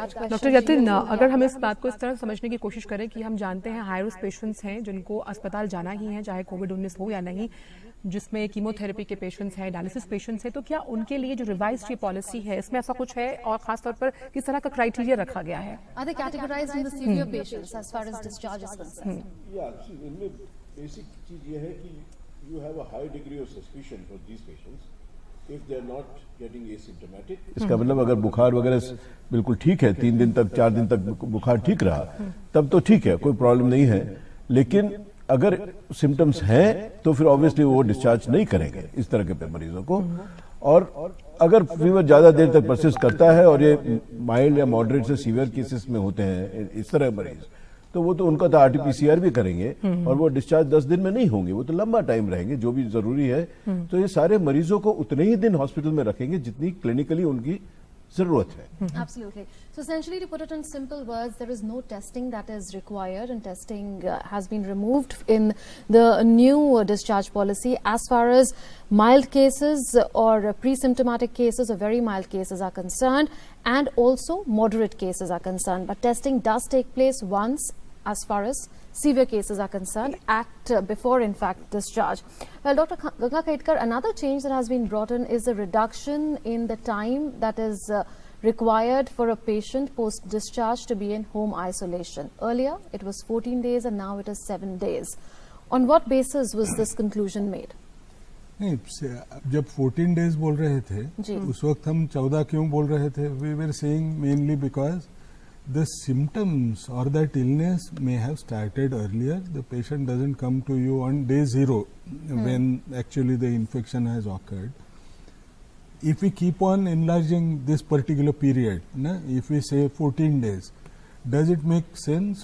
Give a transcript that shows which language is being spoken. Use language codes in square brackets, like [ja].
[hi] Doctor Yatin, अगर हम इस बात को इस तरह समझने की कोशिश करें कि हम जानते हैं हाई रिस्क पेशेंट्स हैं जिनको अस्पताल जाना ही है, चाहे कोविड-19 हो या नहीं, जिसमें कीमोथेरेपी के पेशेंट्स हैं, डायलिसिस पेशेंट्स हैं, तो क्या उनके लिए जो रिवाइज्ड ये पॉलिसी है इसमें ऐसा कुछ है और खास तौर पर किस तरह का क्राइटेरिया रखा गया है? [en] Are they categorized in the severe patients as far as discharge is concerned? [hi] इनमें बेसिक चीज ये है कि [en] you have a high degree of suspicion for these patients if they are not getting asymptomatic. [hi] इसका मतलब अगर बुखार वगैरह बिल्कुल ठीक है, 3 दिन तक 4 दिन तक बुखार ठीक रहा, तब तो ठीक है, कोई प्रॉब्लम नहीं है। लेकिन अगर सिम्टम्स हैं तो फिर ऑब्वियसली वो डिस्चार्ज नहीं करेंगे इस तरह के मरीजों को। और अगर फीवर ज्यादा देर तक परसिस्ट करता है और ये माइल्ड या मॉडरेट से सीवियर केसेस में होते हैं इस तरह मरीज, तो वो तो उनका तो आरटीपीसीआर भी करेंगे और वो डिस्चार्ज 10 दिन में नहीं होंगे, वो तो लंबा टाइम रहेंगे जो भी जरूरी है। तो ये सारे मरीजों को उतने ही दिन हॉस्पिटल में रखेंगे जितनी क्लिनिकली उनकी जरूरत है। [en] Absolutely. So essentially, to put it in simple words, there is no testing that is required, and testing has been removed in the new discharge policy as far as mild cases or pre-symptomatic cases or very mild cases are concerned, and also moderate cases are concerned. But testing does take place once as far as severe cases are concerned at before in fact discharge. Well, Dr. Ganga Khedkar, another change that has been brought in is a reduction in the time that is required for a patient post discharge to be in home isolation. Earlier it was 14 days and now it is 7 days. On what basis was this conclusion made? [hi] नहीं, जब 14 days बोल रहे थे उस वक्त हम 14 क्यों बोल रहे थे? [en] We were saying mainly because the symptoms or that illness may have started earlier. The patient doesn't come to you on day 0 when actually the infection has occurred. If we keep on enlarging this particular period, if we say 14 days, does it make sense?